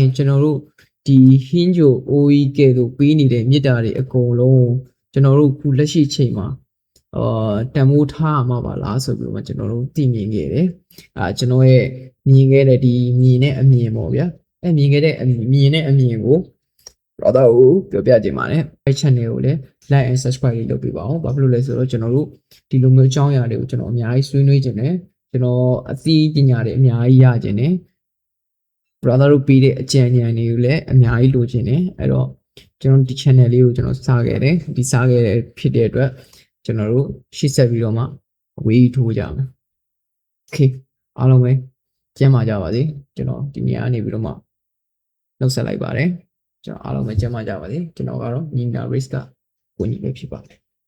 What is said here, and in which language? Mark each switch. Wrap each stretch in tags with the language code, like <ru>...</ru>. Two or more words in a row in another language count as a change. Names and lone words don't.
<my>ရင်ကျွန်တော်တို့ဒီဟင်းချိုအိုးကြီးကဲလို့ပေးနေတဲ့မြစ်တာတွေအကုန်လုံးကျွန်တော်တို့ခုလက်ရှိချိန်မှာတန်ဖိုးထားမှာပါလားဆိုပြီးတော့ကျွန်တော်တို့သိမြင် ခဲ့တယ်ကျွန်တော်ရဲ့မြင်ခဲ့တဲ့ဒီမြင်တဲ့အမြင်ပေါ့ဗျာမြင်ခဲ့တဲ့အမြင်ကိုbrother ကိုပြောပြခြင်းပါတယ်အဲ့ channel ကိုလည်း</my> <en>like and subscribe</en> <my>လုပ်ပေးပါအောင်ဘာဖြစ်လို့လဲဆိုတော့ကျွန်တော်တို့ဒီလိုမျိုးအကြောင်းအရာတွေကိုကျွန်တော်အများကြီးဆွေးနွေး ခြင်းနဲ့ကျွန်တော်အသိပညာတွေအများကြီးရခြင်းနဲ့ brother တို့ပေးတဲ့အကြံဉာဏ်တွေကိုလည်းအများကြီးလိုချင်တယ်အဲ့တော့ကျွန်တော်ဒီ channel လေးကိုကျွန်တော်စားခဲ့တယ်ဒီစားခဲ့တဲ့ဖြစ်တဲ့အတွက်ကျွန်တော်တို့ရှေ့ဆက်ပြီးတော့မှအဝေးထိုးကြမယ် okay အားလုံးပဲကျန်းမာကြပါစေကျွန်တော်ဒီနေရာကနေပြီးတော့မှနှုတ်ဆက်လိုက်ပါတယ်ကျွန်တော်အားလုံးပဲကျန်းမာကြပါစေကျွန်တော်ကတော့ညီနာ risk ကကိုညီပဲဖြစ်ပါတယ်</my>